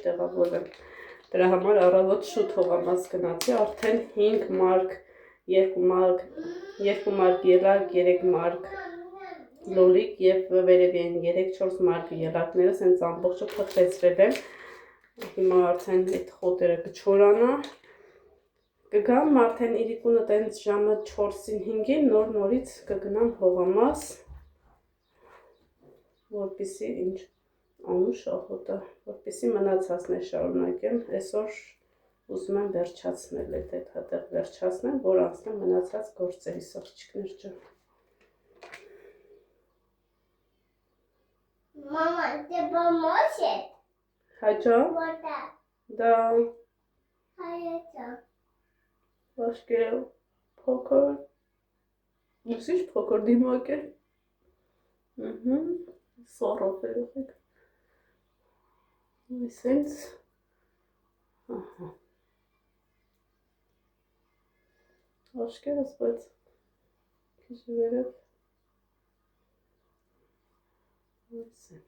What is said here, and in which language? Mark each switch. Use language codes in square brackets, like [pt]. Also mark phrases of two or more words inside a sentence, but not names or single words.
[hy] տեղավորվեմ։ Դրա համար առավոտ շուտ հողամաս գնացի, արդեն 5 մարկ, 2 մարկ ելակ, 3 մարկ լոլիկ և վերևի են 3-4 մարկ ելակներս հենց ամբողջը փխրեցրել եմ։ Հիմա արդեն այդ խոտերը կչորանա։ Կգամ արդեն իրիկունը տենց ժամը 4-ին 5-ին նորից կգնամ հողամաս, որպեսզի ինչ անուշ աղոտը, որպեսզի մնացածն է շարունակեմ, այսօր ուզում եմ վերջացնել այդ հատեղ վերջացնեմ, որ անցնեմ մնացած գործերի աղջիկներ ջան։ [ru] Мама, ты поможешь? [hy] Հաջա, [ru] Вот так. [hy] դա [ru] А это? [hy] Աշկերը փոքր, ուսիշ փոքր դիմակ է, սորով երեխեք, սենց, աշկերս, բայց քիչ վերև, սենց,